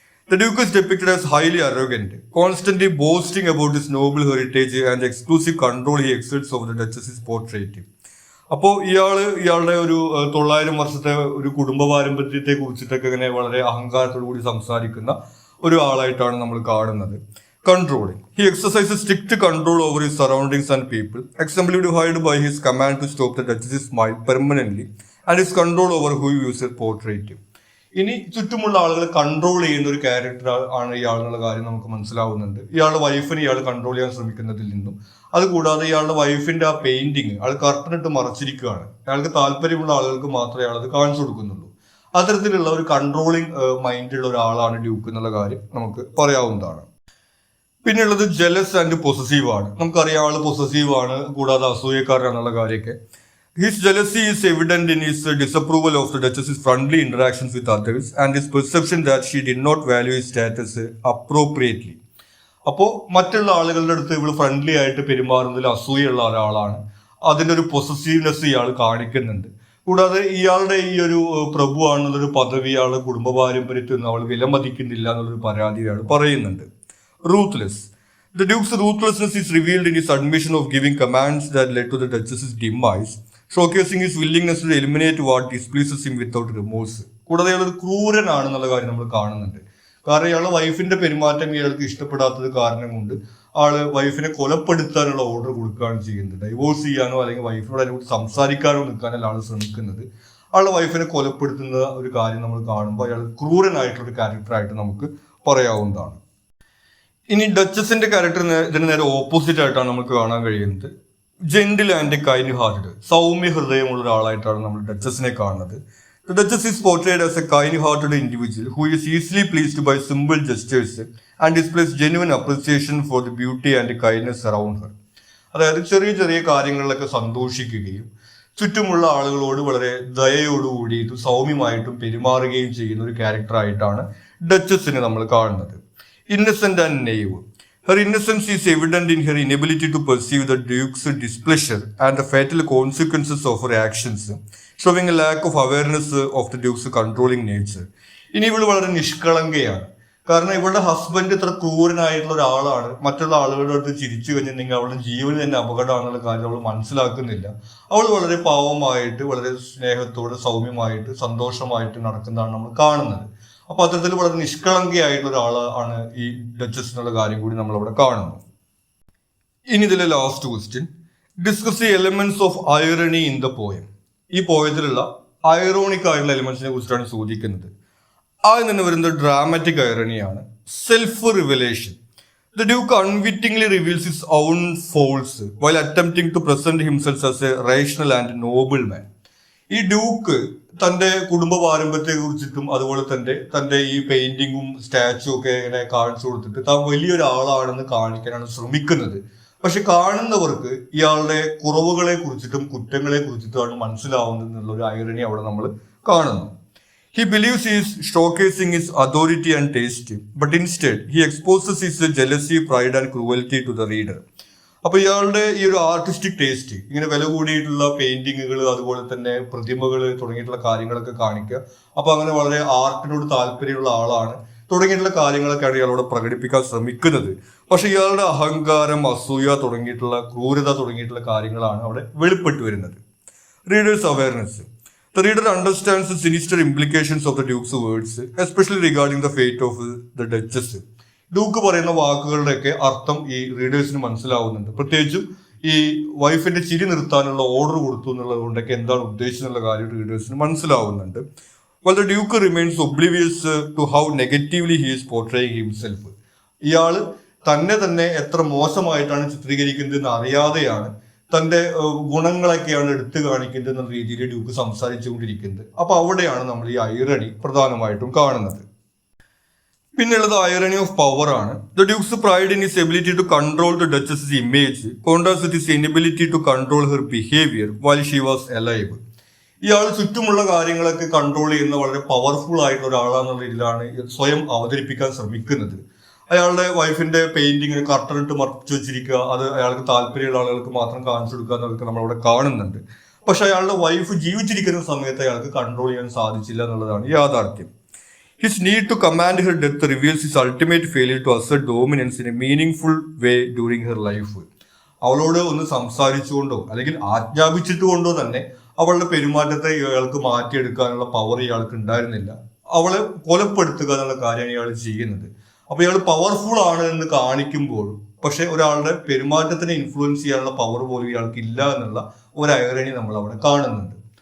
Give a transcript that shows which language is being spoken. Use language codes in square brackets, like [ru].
[en] The duke is depicted as highly arrogant, constantly boasting about his noble heritage and exclusive control he exerts over the duchess is portrait. [ml] അപ്പോൾ ഇയാളുടെ ഒരു 900 വർഷത്തെ ഒരു കുടുംബ പാരമ്പര്യത്തെ കുറിച്ചിട്ടൊക്കെ ഇങ്ങനെ വളരെ അഹങ്കാരത്തോടു കൂടി സംസാരിക്കുന്ന ഒരു ആളായിട്ടാണ് നമ്മൾ കാണുന്നത്. [en] Controlling. He exercises strict control over his surroundings and people, exemplified by his command to stop the Duchess's smile permanently and his control over who he uses portrait. [ml] ഇനി ചുറ്റുമുള്ള ആളുകളെ കൺട്രോൾ ചെയ്യുന്ന ഒരു ക്യാരക്ടർ ആണ് ഇയാൾ എന്നുള്ള കാര്യം നമുക്ക് മനസ്സിലാവുന്നുണ്ട്. ഇയാളുടെ വൈഫിനെ ഇയാൾ കൺട്രോൾ ചെയ്യാൻ ശ്രമിക്കുന്നതിൽ നിന്നും, അതുകൂടാതെ ഇയാളുടെ വൈഫിന്റെ ആ പെയിന്റിങ് ആൾ കർട്ടനിട്ട് മറച്ചിരിക്കുകയാണ്. അയാൾക്ക് താല്പര്യമുള്ള ആളുകൾക്ക് മാത്രമേ അയാൾ അത് കാണിച്ചു കൊടുക്കുന്നുള്ളൂ. അത്തരത്തിലുള്ള ഒരു കൺട്രോളിങ് മൈൻഡുള്ള ഒരാളാണ് ഡ്യൂക്ക് എന്നുള്ള കാര്യം നമുക്ക് പറയാവുന്നതാണ്. പിന്നെയുള്ളത് [en] jealous and possessive [ml] ആണ്. നമുക്കറിയാം ആള് പൊസസീവ് ആണ്, കൂടാതെ അസൂയക്കാരനാണെന്നുള്ള കാര്യമൊക്കെ. [en] His jealousy is evident in his disapproval of the duchess friendly interactions with others and his perception that she did not value his status appropriately. [ml] അപ്പോൾ മറ്റുള്ള ആളുകളുടെ അടുത്ത് ഇവള് ഫ്രണ്ട്ലി ആയിട്ട് പെരുമാറുന്നതിൽ അസൂയുള്ള ഒരാളാണ്. അതിൻ്റെ ഒരു പൊസസീവ്നെസ് ഇയാൾ കാണിക്കുന്നുണ്ട്. കൂടാതെ ഇയാളുടെ ഈ ഒരു പ്രഭുവാണെന്നുള്ളൊരു പദവി ഇയാളുടെ കുടുംബ പാരമ്പര്യത്തിൽ നിന്ന് അവൾ വിലമതിക്കുന്നില്ല എന്നുള്ളൊരു പരാതി ഇയാൾ പറയുന്നുണ്ട്. [en] ruthless. The Duke's ruthlessness is revealed in his admission of giving commands that led to the Duchess's demise, showcasing his willingness to eliminate what displeases him without remorse. [ml] കൂടാതെ അയാൾ ഒരു ക്രൂരനാണെന്നുള്ള കാര്യം നമ്മൾ കാണുന്നുണ്ട്. കാരണം ഇയാളുടെ വൈഫിന്റെ പെരുമാറ്റം ഇയാൾക്ക് ഇഷ്ടപ്പെടാത്തത് കാരണം കൊണ്ട് ആള് വൈഫിനെ കൊലപ്പെടുത്താനുള്ള ഓർഡർ കൊടുക്കുകയാണ് ചെയ്യുന്നത്. ഡൈവോഴ്സ് ചെയ്യാനോ അല്ലെങ്കിൽ വൈഫിനോട് അതിനെക്കുറിച്ച് സംസാരിക്കാനോ നിൽക്കാനല്ല ആൾ ശ്രമിക്കുന്നത്. ആളുടെ വൈഫിനെ കൊലപ്പെടുത്തുന്ന ഒരു കാര്യം നമ്മൾ കാണുമ്പോൾ അയാൾ ക്രൂരനായിട്ടുള്ള ഒരു ക്യാരക്ടറായിട്ട് നമുക്ക് പറയാവുന്നതാണ്. ഇനി ഡച്ചസിന്റെ ക്യാരക്ടർ ഇതിന് നേരെ ഓപ്പോസിറ്റ് ആയിട്ടാണ് നമുക്ക് കാണാൻ കഴിയുന്നത്. [en] gentle and kind hearted, [ml] Soumya ഹൃദയമുള്ള ഒരാളായിട്ടാണ് നമ്മൾ ഡച്ചസിനെ കാണുന്നത്. [en] The Duchess is portrayed as a kind-hearted individual who is easily pleased by simple gestures and displays genuine appreciation for the beauty and kindness around her. [ml] അതായത് ചെറിയ ചെറിയ കാര്യങ്ങളിലൊക്കെ സന്തോഷിക്കുകയും ചുറ്റുമുള്ള ആളുകളോട് വളരെ ദയയോടുകൂടിയിട്ടും സൗമ്യമായിട്ടും പെരുമാറുകയും ചെയ്യുന്ന ഒരു ക്യാരക്ടറായിട്ടാണ് ഡച്ചസിനെ നമ്മൾ കാണുന്നത്. [en] Innocent and naive. Her innocence is evident in her inability to perceive the Duke's displeasure and the fatal consequences of her actions, showing a lack of awareness of the Duke's controlling nature. [ml] ഇനി ഇവൾ വളരെ നിഷ്കളങ്കയാണ്. കാരണം ഇവളുടെ husband ഇത്ര ക്രൂരനായിട്ടുള്ള ഒരാളാണ്. മറ്റുള്ള ആളുകളുടെ അടുത്ത് ചിരിച്ചു കഴിഞ്ഞിട്ടുണ്ടെങ്കിൽ അവളുടെ ജീവന് തന്നെ അപകടമാണെന്നുള്ള കാര്യം അവൾ മനസ്സിലാക്കുന്നില്ല. അവൾ വളരെ പാവമായിട്ട് വളരെ സ്നേഹത്തോടെ സൗമ്യമായിട്ട് സന്തോഷമായിട്ട് നടക്കുന്നതാണ് നമ്മൾ കാണുന്നത്. അപ്പൊ അത്തരത്തിൽ വളരെ നിഷ്കളങ്കയായിട്ടുള്ള ഒരാളാണ് ഈ ഡച്ചസ് എന്നുള്ള കാര്യം കൂടി നമ്മൾ അവിടെ കാണുന്നു. ഇനി ഇതിലെ [en] Last question, discuss the elements of irony in the poem. [ml] ഈ പോയത്തിലുള്ള ഐറോണിക് ആയിട്ടുള്ള എലിമെന്റ്സിനെ കുറിച്ചാണ് ചോദിക്കുന്നത്. ആദ്യം തന്നെ വരുന്നത് dramatic ഐറണിയാണ്. [en] Self revelation. The Duke unwittingly reveals his own faults while attempting to present himself as a rational and noble man. [ml] ഈ Duke തന്റെ കുടുംബ പാരമ്പര്യത്തെ കുറിച്ചിട്ടും അതുപോലെ തന്റെ ഈ പെയിന്റിങ്ങും സ്റ്റാച്ചു ഒക്കെ ഇങ്ങനെ കാണിച്ചു കൊടുത്തിട്ട് താൻ വലിയൊരാളാണെന്ന് കാണിക്കാനാണ് ശ്രമിക്കുന്നത്. പക്ഷെ കാണുന്നവർക്ക് ഇയാളുടെ കുറവുകളെ കുറിച്ചിട്ടും കുറ്റങ്ങളെ കുറിച്ചിട്ടുമാണ് മനസ്സിലാവുന്നത് എന്നുള്ള ഒരു ഐറണി അവിടെ നമ്മൾ കാണുന്നു. [en] He believes he is showcasing his authority and taste, but instead he exposes his jealousy, pride and cruelty to the reader. [ml] അപ്പൊ ഇയാളുടെ ഈ ഒരു ആർട്ടിസ്റ്റിക് ടേസ്റ്റ്, ഇങ്ങനെ വില കൂടിയിട്ടുള്ള പെയിന്റിങ്ങുകൾ അതുപോലെ തന്നെ പ്രതിമകൾ തുടങ്ങിയിട്ടുള്ള കാര്യങ്ങളൊക്കെ കാണിക്കുക. അപ്പൊ അങ്ങനെ വളരെ ആർട്ടിനോട് താല്പര്യമുള്ള ആളാണ് തുടങ്ങിയിട്ടുള്ള കാര്യങ്ങളൊക്കെയാണ് ഇയാളോട് പ്രകടിപ്പിക്കാൻ ശ്രമിക്കുന്നത്. പക്ഷെ ഇയാളുടെ അഹങ്കാരം, അസൂയ തുടങ്ങിയിട്ടുള്ള ക്രൂരത തുടങ്ങിയിട്ടുള്ള കാര്യങ്ങളാണ് അവിടെ വെളിപ്പെട്ടു വരുന്നത്. [en] Readers awareness. The reader understands the sinister implications of the Duke's words, especially regarding the fate of the Duchess. [ml] Duke പറയുന്ന വാക്കുകളുടെയൊക്കെ അർത്ഥം ഈ റീഡേഴ്സിന് മനസ്സിലാവുന്നുണ്ട്. പ്രത്യേകിച്ചും ഈ വൈഫിന്റെ ചിരി നിർത്താനുള്ള ഓർഡർ കൊടുത്തു എന്നുള്ളത് കൊണ്ടൊക്കെ എന്താണ് ഉദ്ദേശിച്ചെന്നുള്ള കാര്യം റീഡേഴ്സിന് മനസ്സിലാവുന്നുണ്ട്. [en] While the Duke remains oblivious to how negatively he is portraying himself. [ml] ഇയാള് തന്നെ എത്ര മോശമായിട്ടാണ് ചിത്രീകരിക്കുന്നതെന്ന് അറിയാതെയാണ് തന്റെ ഗുണങ്ങളൊക്കെയാണ് എടുത്തു കാണിക്കുന്നത് എന്ന രീതിയിൽ ഡ്യൂക്ക് സംസാരിച്ചുകൊണ്ടിരിക്കുന്നത്. അപ്പൊ അവിടെയാണ് നമ്മൾ ഈ ഐറണി പ്രധാനമായിട്ടും കാണുന്നത്. പിന്നെയുള്ളത് ഐറണി ഓഫ് പവർ ആണ്. [en] The duke's pride in his ability to control the duchess image contrast with his inability to control her behaviour while she was alive. [ml] ഇയാൾ ചുറ്റുമുള്ള കാര്യങ്ങളൊക്കെ കൺട്രോൾ ചെയ്യുന്ന വളരെ പവർഫുൾ ആയിട്ടുള്ള ഒരാളാന്നുള്ള രീതിയിലാണ് സ്വയം അവതരിപ്പിക്കാൻ ശ്രമിക്കുന്നത്. അയാളുടെ വൈഫിന്റെ പെയിന്റിങ്ങിന് കർട്ടനിട്ട് മറച്ചു വെച്ചിരിക്കുക, അത് അയാൾക്ക് താല്പര്യമുള്ള ആളുകൾക്ക് മാത്രം കാണിച്ചു കൊടുക്കുക എന്നൊക്കെ നമ്മളവിടെ കാണുന്നുണ്ട്. പക്ഷെ അയാളുടെ വൈഫ് ജീവിച്ചിരിക്കുന്ന സമയത്ത് അയാൾക്ക് കൺട്രോൾ ചെയ്യാൻ സാധിച്ചില്ല എന്നുള്ളതാണ് യാഥാർത്ഥ്യം. [en] His need to command her death reveals his ultimate failure to assert dominance in a meaningful way during her life. [ml] അവളോട് ഒന്ന് സംസാരിച്ചുകൊണ്ടോ അല്ലെങ്കിൽ ആജ്ഞാപിച്ചിട്ടുകൊണ്ടോ തന്നെ അവളുടെ പെരുമാറ്റത്തെ ഇയാൾക്ക് മാറ്റിയെടുക്കാനുള്ള പവർ ഇയാൾക്ക് ഉണ്ടായിരുന്നില്ല. അവളെ കൊലപ്പെടുത്തുക എന്നുള്ള കാര്യമാണ് ഇയാൾ ചെയ്യുന്നത്. അപ്പൊ ഇയാൾ പവർഫുൾ ആണ് എന്ന് കാണിക്കുമ്പോഴും പക്ഷെ ഒരാളുടെ പെരുമാറ്റത്തിനെ ഇൻഫ്ലുവൻസ് ചെയ്യാനുള്ള പവർ പോലും ഇയാൾക്ക് ഇല്ല എന്നുള്ള ഒരു ഐറണി നമ്മൾ അവിടെ കാണുന്നുണ്ട്.